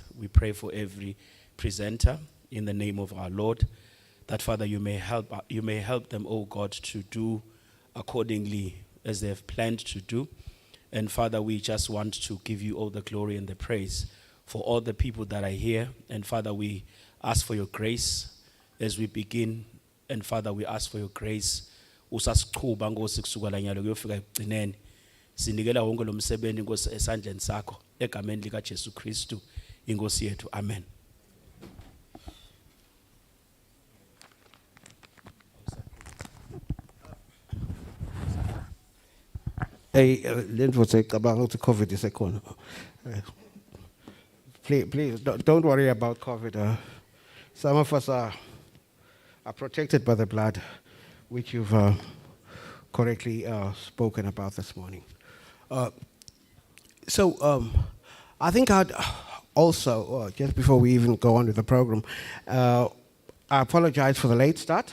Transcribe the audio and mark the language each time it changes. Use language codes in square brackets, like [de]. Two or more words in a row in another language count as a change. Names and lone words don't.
[en] We pray for every presenter in the name of our Lord, that, Father, you may help them, oh God, to do accordingly as they have planned to do. And Father, we just want to give you all the glory and the praise for all the people that are here. And Father, we ask for your grace as we begin. And Father, we ask for your grace. [zu] Usasiqhuba Nkosi kusukela nyalo kuyofika ekugcineni. Sinikela wonke lo msebenzi Nkosi esandleni sakho egameni lika Jesu Kristu inkosi yethu. Amen. Hey, lento secabanga ukuthi COVID isekhona. [en] Please don't worry about COVID. Some of us are protected by the blood, which you've correctly spoken about this morning. So I think I'd also, just before we even go on with the program, I apologize for the late start.